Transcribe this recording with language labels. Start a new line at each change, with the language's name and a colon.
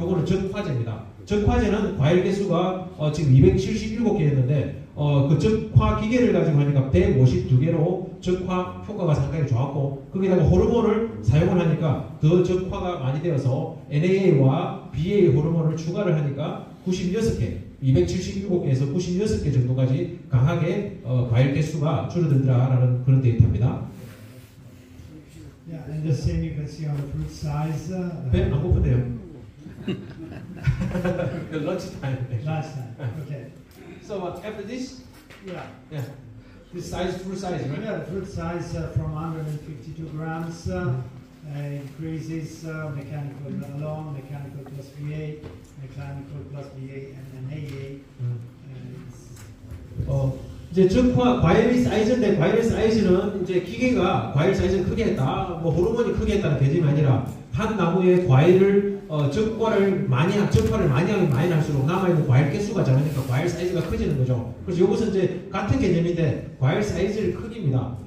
Korean: 요거는 적화제입니다. 적화제는 과일 개수가 지금 277개였는데 그 적화 기계를 가지고 하니까 152개로 적화 효과가 상당히 좋았고 거기다가 호르몬을 사용을 하니까 더 적화가 많이 되어서 NAA와 BA 호르몬을 추가를 하니까 96개 277개에서 96개 정도까지 강하게 과일 개수가 줄어들더라라는 그런 데이터입니다.
English: Yeah, and the same you can see on the fruit size.
Korean: 배 안 고픈데요?
English: Lunch time. Last time. Okay. So after this, Yeah. this size, fruit size, right? Yeah, the fruit size from 152 grams increases mechanical alone, mechanical plus BA, mechanical plus BA, and NAA.
Korean: 이제 적화 과일 사이즈인데 과일 사이즈는 이제 기계가 과일 사이즈를 크게 했다, 뭐 호르몬이 크게 했다는 개념이 아니라 한 나무의 과일을 적화를 많이 하면 많이 할수록 남아있는 과일 개수가 작으니까 과일 사이즈가 커지는 거죠. 그래서 이것은 이제 같은 개념인데 과일 사이즈의 크기입니다.